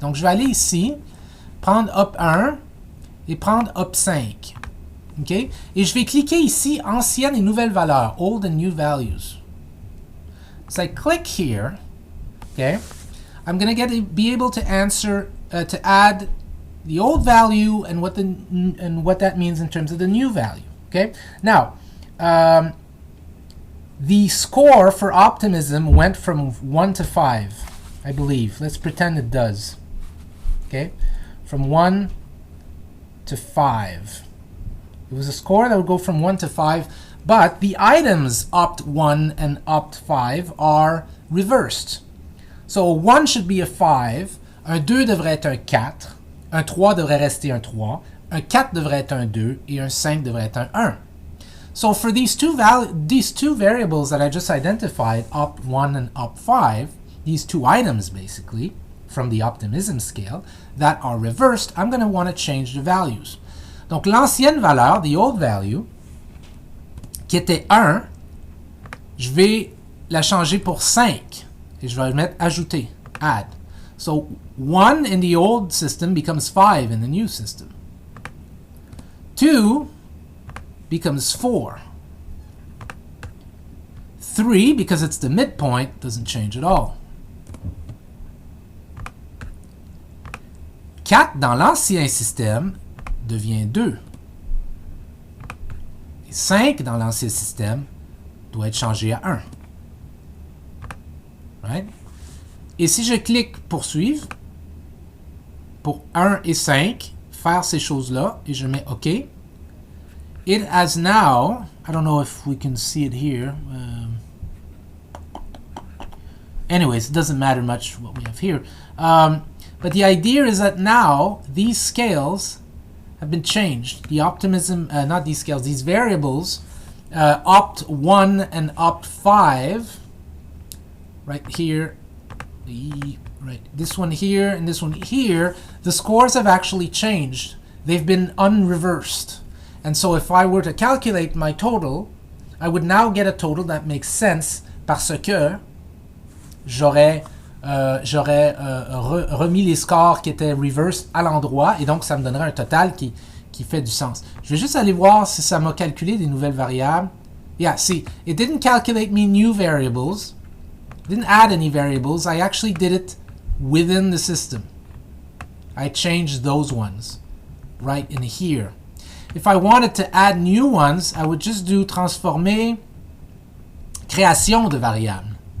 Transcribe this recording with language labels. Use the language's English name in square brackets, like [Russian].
[French] Donc, je vais aller ici, prendre up 1 et prendre up 5. OK? Et je vais cliquer ici, ancienne et nouvelle valeur, [English] old and new values. So I click here, okay? I'm going to be able to answer, to add the old value and what that means in terms of the new value. Okay. Now, the score for optimism went from 1 to 5, I believe. Let's pretend it does. Okay, from 1 to 5. It was a score that would go from 1 to 5, but the items opt 1 and opt 5 are reversed. So 1 should be a 5, [French] un 2 devrait être un 4, un 3 devrait rester un 3, un 4 devrait être un 2, et un 5 devrait être un 1. [English] So for these two variables that I just identified, opt1 and opt5, these two items basically, from the optimism scale, that are reversed, I'm going to want to change the values. [French] Donc l'ancienne valeur, [English] the old value, [French] qui était 1, je vais la changer pour 5. Et je vais mettre ajouter, add. [English] So 1 in the old system becomes 5 in the new system. 2 becomes 4. 3, because it's the midpoint, doesn't change at all. [French] 4 dans l'ancien système devient 2. Et 5 dans l'ancien système doit être changé à 1. Right? Et si je clique poursuivre, pour 1 et 5, faire ces choses-là, et je mets OK, [English] it has now, I don't know if we can see it here. Anyways, it doesn't matter much what we have here. But the idea is that now these scales have been changed. The optimism, not these scales, these variables, opt 1 and opt 5, right here, right, this one here and this one here, the scores have actually changed. They've been unreversed. And so if I were to calculate my total, I would now get a total that makes sense [French] parce que j'aurais remis les scores qui étaient reversed à l'endroit et donc ça me donnerait un total qui fait du sens. Je vais juste aller voir si ça m'a calculé des nouvelles variables. [English] Yeah, see, it didn't calculate me new variables. It didn't add any variables. I actually did it within the system. I changed those ones right in here. If I wanted to add new ones, I would just do transformer création de variable.